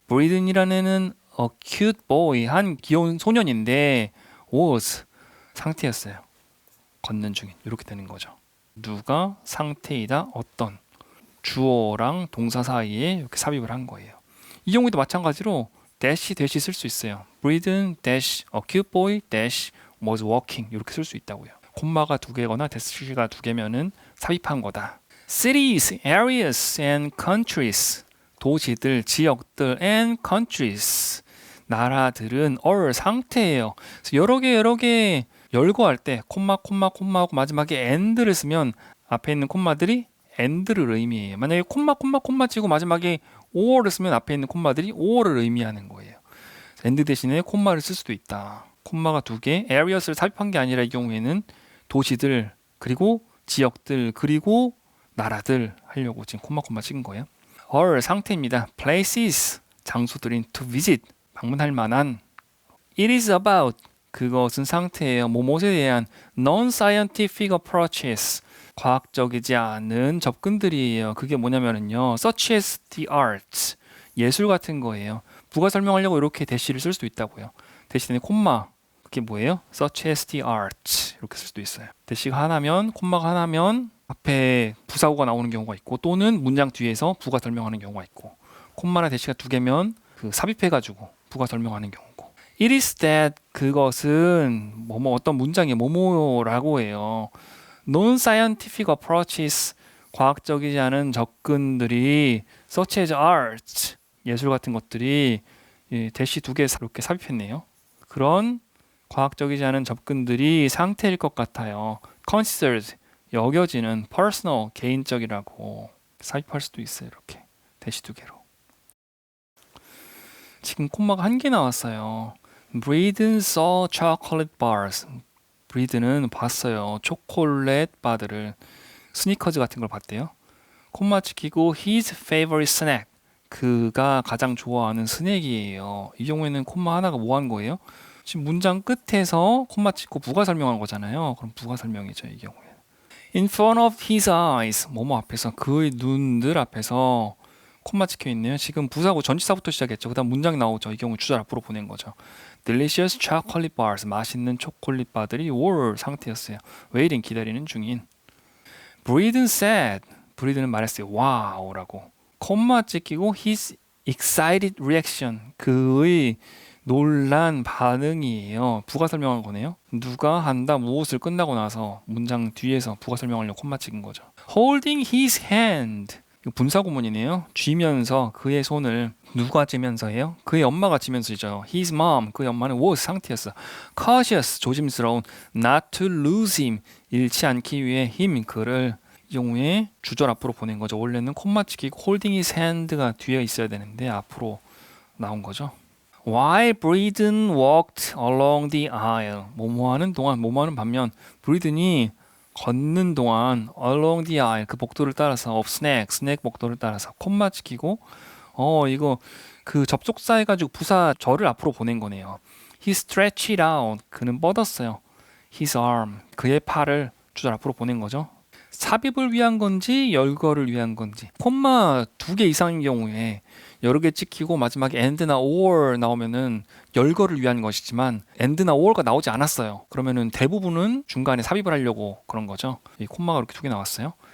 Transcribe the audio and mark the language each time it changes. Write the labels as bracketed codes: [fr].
[ko] Breeden이라는 애는 [en] cute boy [ko] 한 귀여운 소년인데 was 상태였어요. 걷는 중인 이렇게 되는 거죠. 누가 상태이다 어떤 주어랑 동사 사이에 이렇게 삽입을 한 거예요. 이 경우에도 마찬가지로 대시 쓸 수 있어요. [en] Breeden dash a cute boy dash was walking [ko] 이렇게 쓸 수 있다고요. 콤마가 두 개거나 대시가 두 개면은 삽입한 거다. [en] Cities, areas and countries [ko] 도시들, 지역들 [en] and countries [ko] 나라들은 [en] are [ko] 상태예요. 그래서 여러 개 열거할 때 콤마하고 마지막에 and를 쓰면 앞에 있는 콤마들이 and를 의미해요. 만약에 콤마 치고 마지막에 or를 쓰면 앞에 있는 콤마들이 or를 의미하는 거예요. and 대신에 콤마를 쓸 수도 있다. 콤마가 두 개, areas를 삽입한 게 아니라 이 경우에는 도시들, 그리고 지역들, 그리고 나라들 하려고 지금 콤마 찍은 거예요. are 상태입니다. places 장소들인 [en] to visit [ko] 방문할 만한. [en] it is about [ko] 그것은 상태예요. 뭐뭐에 대한 [en] non-scientific approaches [ko] 과학적이지 않은 접근들이에요. 그게 뭐냐면요. [en] such as the arts [ko] 예술 같은 거예요. 부가 설명하려고 이렇게 대시를 쓸 수도 있다고요. 대신에 콤마 그게 뭐예요? [en] such as the arts [ko] 이렇게 쓸 수도 있어요. 대시가 하나면 콤마가 하나면 앞에 부사구가 나오는 경우가 있고 또는 문장 뒤에서 부가 설명하는 경우가 있고 콤마나 대시가 두 개면 그 삽입해가지고 부가 설명하는 경우고 [en] it is that [ko] 그것은 뭐뭐 어떤 문장이 뭐뭐라고 해요. [en] non-scientific approaches [ko] 과학적이지 않은 접근들이 [en] such as art, [ko] 예술 같은 것들이 대시 2개 이렇게 삽입했네요. 그런 과학적이지 않은 접근들이 상태일 것 같아요. considered, 여겨지는 personal, 개인적이라고 삽입할 수도 있어요. 이렇게 대시 2개로. 지금 콤마가 1개 나왔어요. [en] Breeden saw chocolate bars. [ko] 브리드는 봤어요. 초콜릿 바들을. 스니커즈 같은 걸 봤대요. 콤마 찍히고 [en] his favorite snack. [ko] 그가 가장 좋아하는 스낵이에요. 이 경우에는 콤마 하나가 뭐 한 거예요? 지금 문장 끝에서 콤마 찍고 부가 설명한 거잖아요. 그럼 부가 설명이죠, 이 경우에. [en] In front of his eyes. [ko] 뭐뭐 앞에서, 그의 눈들 앞에서 콤마 찍혀 있네요. 지금 부사고 전치사부터 시작했죠. 그다음 문장 나오죠. 이 경우 주절 앞으로 보낸 거죠. [en] Delicious chocolate bars. [ko] 맛있는 초콜릿 바들이 were 상태였어요. waiting 기다리는 중인. [en] Breeden said. [ko] 브리드는 말했어요. 와우라고. 콤마 찍히고 [en] his excited reaction. [ko] 그의 놀란 반응이에요. 부가 설명한 거네요. 누가 한다 무엇을 끝나고 나서 문장 뒤에서 부가 설명하려고 콤마 찍은 거죠. [en] Holding his hand. [ko] 이거 분사구문이네요. 쥐면서 그의 손을 누가 쥐면서예요? 그의 엄마가 쥐면서죠. [en] His mom, [ko] 그의 엄마는 was 상태였어. Cautious, 조심스러운. [en] Not to lose him, [ko] 잃지 않기 위해 him, 그를 이 경우에 주절 앞으로 보낸 거죠. 원래는 콤마 찍히고 [en] holding his hand [ko] 가 뒤에 있어야 되는데 앞으로 나온 거죠. [en] While Breeden walked along the aisle, [ko] 뭐뭐하는 동안, 뭐뭐하는 반면 브리든이 걷는 동안 [en] along the aisle, [ko] 그 복도를 따라서 of snack, 스낵 복도를 따라서 콤마 찍히고 이거 그 접속사 해가지고 부사 절을 앞으로 보낸 거네요. [en] He stretched out, [ko] 그는 뻗었어요. [en] His arm, [ko] 그의 팔을 주절 앞으로 보낸 거죠. 삽입을 위한 건지 열거를 위한 건지. 콤마 2개 이상인 경우에 여러 개 찍히고 마지막에 and나 or 나오면은 열거를 위한 것이지만 and나 or가 나오지 않았어요. 그러면은 대부분은 중간에 삽입을 하려고 그런 거죠. 이 콤마가 이렇게 2개 나왔어요.